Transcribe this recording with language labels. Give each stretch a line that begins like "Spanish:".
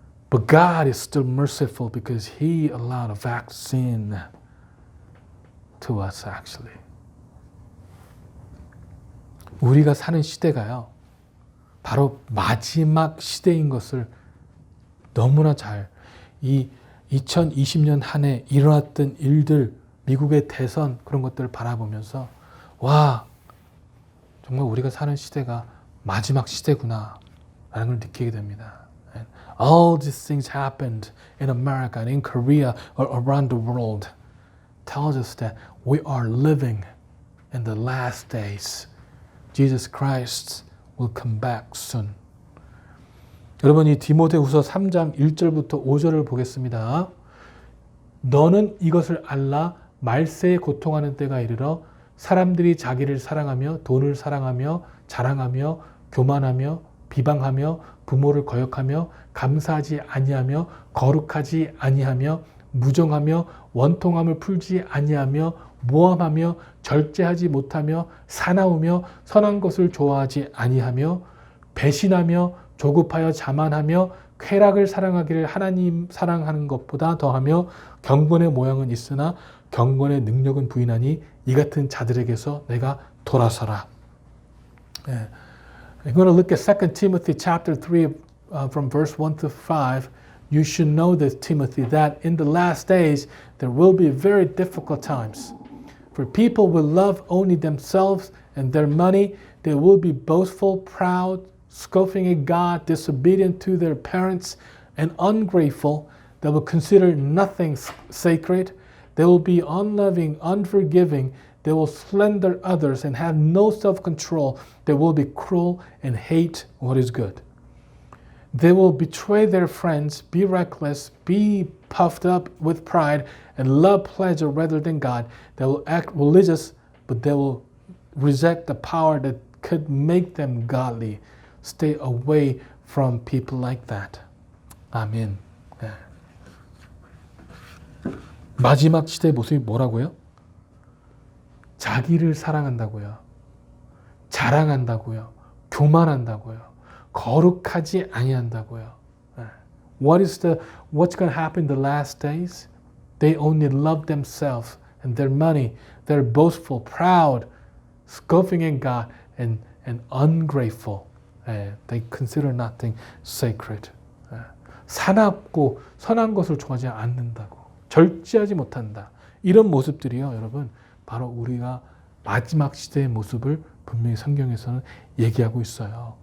English: But God is still merciful because He allowed a vaccine to us actually.
Korean: 우리가 사는 시대가요, 바로 마지막 시대인 것을 너무나 잘, 이 2020년 한 해 일어났던 일들, 미국의 대선 그런 것들을 바라보면서 와, 정말 우리가 사는 시대가 마지막 시대구나 라는 걸 느끼게 됩니다.
English: And all these things happened in America and in Korea or around the world tells us that we are living in the last days. Jesus Christ will come back soon.
Korean: 여러분, 이 디모데후서 3장 1절부터 5절을 보겠습니다. 너는 이것을 알라. 말세에 고통하는 때가 이르러 사람들이 자기를 사랑하며 돈을 사랑하며 자랑하며 교만하며 비방하며 부모를 거역하며 감사하지 아니하며 거룩하지 아니하며 무정하며 원통함을 풀지 아니하며 모함하며 절제하지 못하며 사나우며 선한 것을 좋아하지 아니하며 배신하며 조급하여 자만하며 쾌락을 사랑하기를 하나님 사랑하는 것보다 더하며 경건의 모양은 있으나 경건의 능력은 부인하니 이 같은 자들에게서 내가 돌아서라.
English: I'm going to look at 2 Timothy chapter 3 from verse 1 to 5. You should know this, Timothy, that in the last days there will be very difficult times. For people will love only themselves and their money. They will be boastful, proud, scoffing at God, disobedient to their parents, and ungrateful. They will consider nothing sacred. They will be unloving, unforgiving. They will slander others and have no self-control. They will be cruel and hate what is good. They will betray their friends, be reckless, be puffed up with pride, and love pleasure rather than God. They will act religious, but they will reject the power that could make them godly. Stay away from people like that.
Korean: 아멘. 네. 마지막 시대의 모습이 뭐라고요? 자기를 사랑한다고요. 자랑한다고요. 교만한다고요. 거룩하지 아니한다고요.
English: What's going to happen in the last days? They only love themselves and their money. They're boastful, proud, scoffing at God, and ungrateful. They consider nothing sacred.
Korean: 사납고 선한 것을 좋아하지 않는다고. 절제하지 못한다. 이런 모습들이요, 여러분, 바로 우리가 마지막 시대의 모습을 분명히 성경에서는 얘기하고 있어요.